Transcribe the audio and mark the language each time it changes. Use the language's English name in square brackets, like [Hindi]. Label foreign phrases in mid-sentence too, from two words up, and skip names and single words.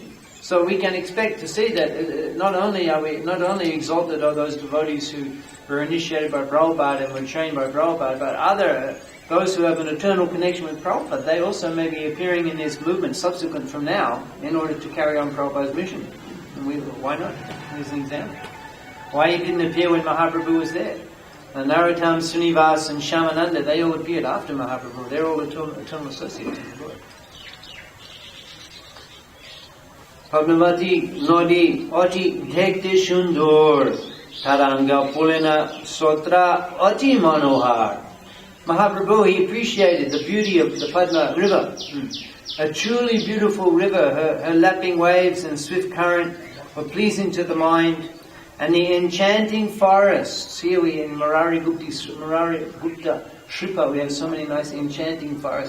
[English] So we can expect to see that not only exalted are those devotees who were initiated by Prabhupada and were trained by Prabhupada, but those who have an eternal connection with Prabhupada, they also may be appearing in this movement subsequent from now in order to carry on Prabhupada's mission. And why not? Here's an example. Why he didn't appear when Mahaprabhu was there? And Narottam, Srinivas and Shyamananda, they all appeared after Mahaprabhu. They're all eternal associates of the Lord. [Bangla] পদ্মাবতী নদী অতি দেখতে সুন্দর তরঙ্গ পুলিন স্রোত অতি মনোহর. [English] Mahaprabhu, he appreciated the beauty of the Padma river. A truly beautiful river. Her lapping waves and swift current were pleasing to the mind. And the enchanting forests. Here we in Murari Gupta Shripa, we have so many nice enchanting forests.